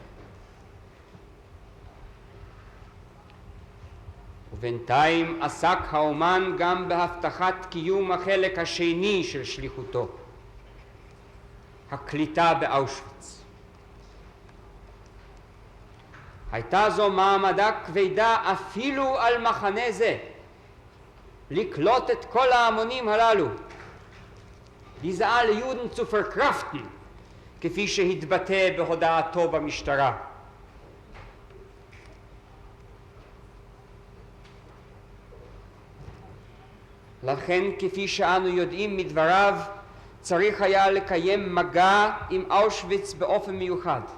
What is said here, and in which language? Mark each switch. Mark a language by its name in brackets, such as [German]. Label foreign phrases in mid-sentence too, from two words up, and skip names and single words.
[Hebrew] ובינתיים עסק האומן גם בהבטחת קיום החלק השני של שליחותו, הקליטה באושוויץ. הייתה זו מעמדה כבדה אפילו על מחנה זה, לקלוט את כל ההמונים הללו, [German] diese alle Juden zu verkraften, [Hebrew] כפי שהתבטא בהודעתו במשטרה. לכן, כפי שאנו יודעים מדבריו, צריך היה לקיים מגע עם אושוויץ באופן מיוחד.